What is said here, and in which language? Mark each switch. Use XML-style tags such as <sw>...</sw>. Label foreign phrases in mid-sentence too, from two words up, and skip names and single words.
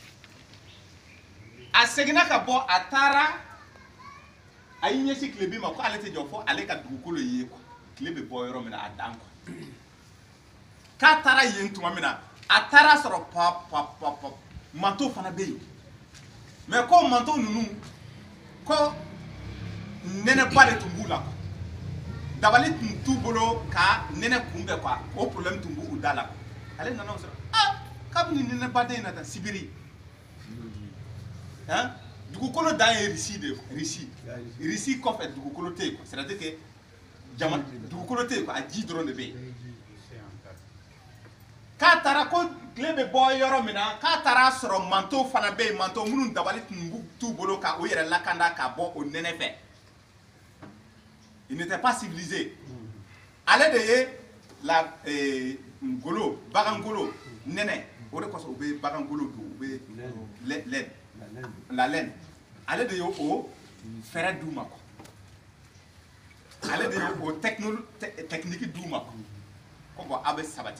<bm>a seginna ka bɔ a taara a y'i ɲɛsin tilebin ma ko ale tɛ jɔ fo ale ka dugukolo ye quoi tile bɛ bɔ yɔrɔ min na a dan quoi k'a taara yen tuma min na a taara sɔrɔ pap manteau fana bɛ yen mais ko manteau ninnu ko nɛnɛba de tun b'u la quoi dabali tun t'u bolo ka nɛnɛ kunbɛn quoi o problème tun b'u da la ale nana o sɔrɔ ah kabini nɛnɛbaden in na tan sibiri hein dugukolo dan ye Russie de Russie kɔfɛ dugukolo tɛ yen quoi</bm> <fr>c'est à dire que</fr> <bm>jama dugukolo tɛ yen quoi a ji dɔrɔn de bɛ yen k'a taara ko tile bɛ bɔ yɔrɔ min na k'a taara sɔrɔ manteau fana bɛ yen manteau minnu dabali tun t'u bolo ka o yɛrɛ lakanda ka bɔ o nɛnɛ fɛ</bm> <fr>il n'était pas civilisé</fr> <bm>ale de ye la ngolo bagangolo nɛnɛ o de kɔsɔn u bɛ bagangolo don u bɛ la laine ale de ye o fɛɛrɛ d'u ma quoi ale de ye o technique d'u ma quoi ko bon a bɛ sabati</bm>